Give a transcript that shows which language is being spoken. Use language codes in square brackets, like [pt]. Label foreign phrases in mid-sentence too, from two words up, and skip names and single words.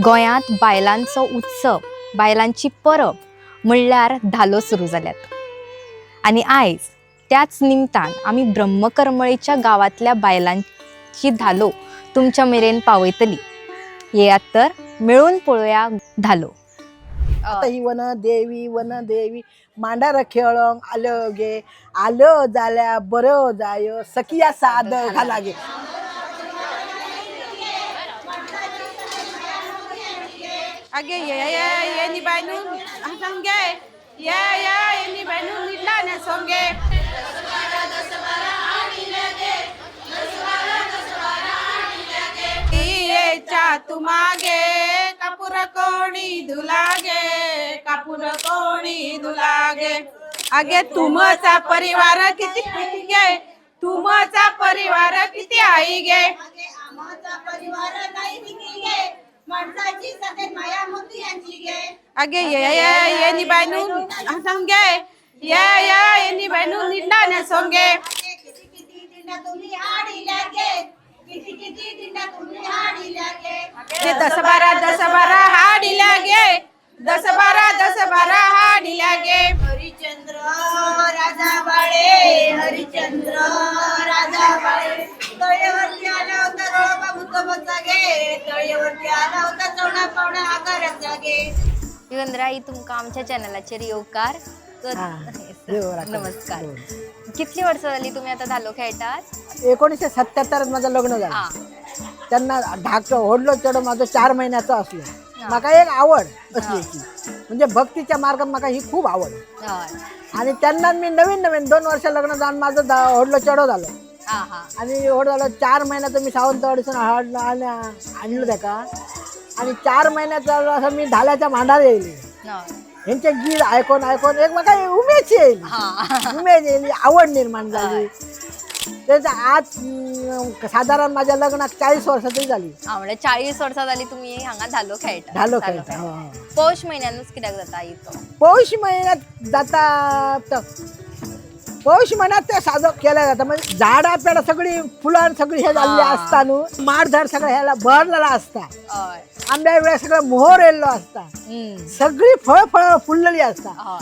[kok] गोंयांत बायलांचो उत्सव, बायलांची परब म्हणल्यार धालो सुरू जाल्यात आणि आयज त्याच निमतान आमी ब्रह्मकरमळेच्या गावातल्या बायलांची धालो तुमच्या मेरेन पावयतली। येयात तर मिळून पळोवया धालो। [mr] आता ही वन देवी मांडार खेळोंक आलं गे, आलं जाल्या बरं जाय, सखिया साद घाला गे। आगे ये नि बायनू संगे ये नि बायनू निडला ने संगे तुमागे कापूर कोणी धुलागे आगे तुमचा परिवार किती गे, तुमचा परिवार किती आई गे, आमचा परिवार नाही किती गे, माणसाची सगळे माया मोती यांची गे। आगे ये नि बायनू संगे ये नि बायनू निडला ने संगे किती किती दिंडा तुम्ही हाडील्या गे, किती किती दिंडा तुम्ही हाडील्या गे। दस बारा हाडील्या गे, दस बारा हाडील्या गे। हरिचंद्र राजा बाळे, हरिचंद्र राजा बाळे, तळेवरती आला होता रोबा मुतबचा गे, तळेवरती आला होता चवणा पावणा आकाराचा गे। [kok] युगंधराई तुमका आमच्या चॅनलाचेर येवकार। नमस्कार। कितली वर्सां जाली तुम्ही आता धालो खेळटात? [mr] 1977 माझं लग्न झालं। त्यांना धाक ओढलो चढ माझं 4 महिन्याचं असलं। माका एक आवड असली की म्हणजे भक्तीच्या मार्गात माका ही खूप आवड। आणि त्यांना मी नवीन 2 वर्ष लग्न जाऊन माझं ओढलो चढो झालं। आणि ओढ झालं 4 महिन्याचं मी सावंतवाडीतून आणलं त्याका। आणि 4 महिन्याचं असं मी धाल्याच्या मांडार येईल। यांचे गीत ऐकून एक मला उमेद येईल, उमेद येईल, आवड निर्माण झाली। त्याचा आज साधारण माझ्या लग्नात 40 वर्षाची झाली। [kok] म्हणजे 40 वर्सां जाली तुम्ही हांगा धालो खेळटा? धालो खेळटा। पौष महिन्यानूच कित्याक जाता इतो? [mr] पौष महिन्यात जाता, पौष महिन्यात ते साजरा केला जातं। म्हणजे झाडा पेडा सगळी फुलां सगळी हे झालेली असताना माड झाड सगळं ह्याला भरलेला असता। आंब्या वेळेस सगळं मोहर येल्लो असता, सगळी फळ फुललेली असता।